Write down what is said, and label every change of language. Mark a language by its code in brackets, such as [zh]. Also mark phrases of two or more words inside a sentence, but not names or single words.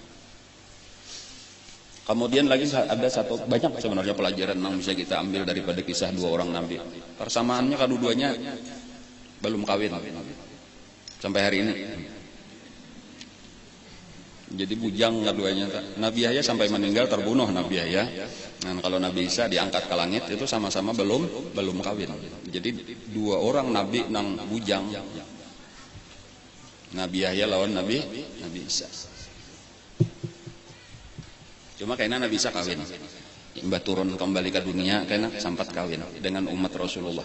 [id] Kemudian lagi ada satu, banyak sebenarnya pelajaran yang bisa kita ambil daripada kisah dua orang Nabi. Persamaannya kedua-duanya belum kawin sampai hari ini. Jadi bujang keduanya. Nabi Yahya sampai meninggal terbunuh Nabi Yahya. Nah, kalau Nabi Isa diangkat ke langit itu sama-sama belum kawin. Jadi dua orang Nabi nang bujang. Nabi Yahya lawan Nabi Isa. Cuma kayaknya Nabi Isa kawin. Mbah turun kembali ke dunia kayaknya sempat kawin dengan umat Rasulullah.